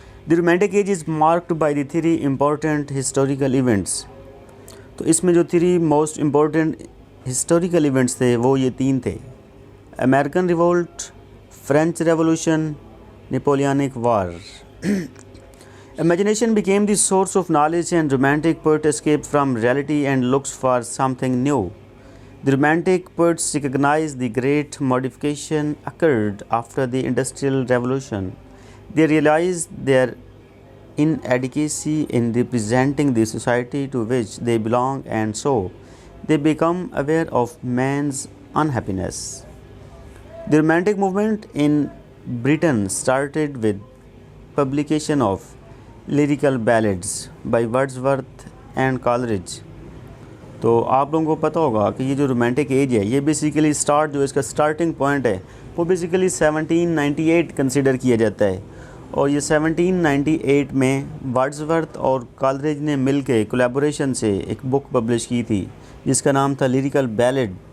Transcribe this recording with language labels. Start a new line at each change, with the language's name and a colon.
English: The romantic age is marked by the 3 important historical events.
Urdu: تو اس میں جو 3 most important historical events تھے وہ یہ 3 تھے: American revolt, French revolution, نیپولینک war.
English: Imagination became the source of knowledge and romantic poets escaped from reality and looked for something new. The romantic poets recognized the great modification occurred after the Industrial Revolution. They realized their inadequacy in representing the society to which they belong, and so they become aware of man's unhappiness. The romantic movement in Britain started with publication of lyrical ballads by Wordsworth and Coleridge.
Urdu: تو آپ لوگوں کو پتہ ہوگا کہ یہ جو romantic age ہے یہ بیسیکلی جو اس کا سٹارٹنگ پوائنٹ ہے وہ بیسیکلی 1798 کنسیڈر کیا جاتا ہے. اور یہ 1798 میں ورڈزورتھ اور کالریج نے مل کے کولیبوریشن سے ایک بک پبلش کی تھی جس کا نام تھا لیریکل بیلڈ.